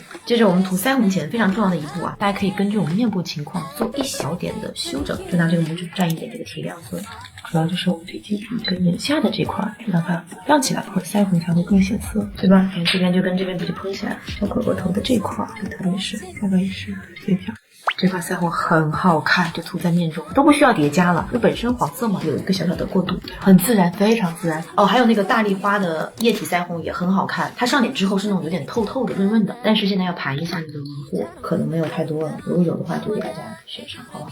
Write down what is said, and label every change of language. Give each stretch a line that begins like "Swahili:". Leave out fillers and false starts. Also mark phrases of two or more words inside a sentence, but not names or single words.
Chinese: 接着我們塗腮紅前非常重要的一步啊，大家可以根據我們面部情況做一小點的修整，就拿這個拇指蘸一點這個提亮色，主要就是我們最基礎這個眼下的這塊，讓它亮起來，或者腮紅才會更顯色，對吧？這邊就跟這邊比就蓬起來，小可額頭的這塊就特別是，下巴也是這條。這塊腮紅很好看，就塗在面中，都不需要疊加了，就本身黃色嘛，有一個小小的過渡，很自然，非常自然。哦，還有那個大麗花的液體腮紅也很好看，它上臉之後是那種有點透透的、潤潤的，但是現在要盤一下你的輪廓，可能沒有太多了，如果有的話就給大家選上，好吧？